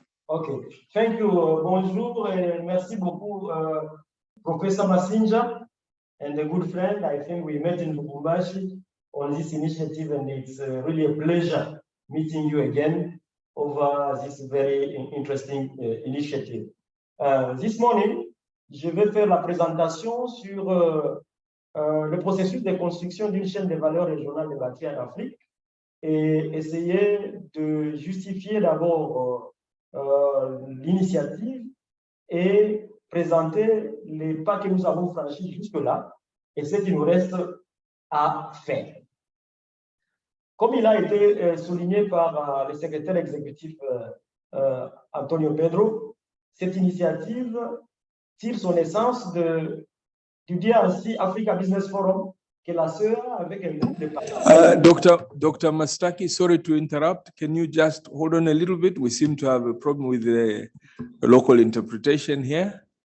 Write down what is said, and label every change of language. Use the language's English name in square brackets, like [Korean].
[English] Okay, thank you. Bonjour and [French] merci beaucoup, [English] Professor Masinja, and a good friend. I think we met in Lubumbashi on this initiative, and it's really a pleasure meeting you again over this very interesting initiative. This morning, [French] je vais faire la présentation sur le processus de construction d'une chaîne de valeur régionale de batteries en Afrique et essayer de justifier d'abord l'initiative et présenter les pas que nous avons franchis jusque-là et ce qu'il nous reste à faire. Comme il a été souligné par le secrétaire exécutif Antonio Pedro, cette initiative tire son essence du DRC Africa Business Forum, que la sœur avec un groupe de [English] Dr. Mastaki, sorry to interrupt. Can you just hold on a little bit? We seem to have a problem with the local interpretation here.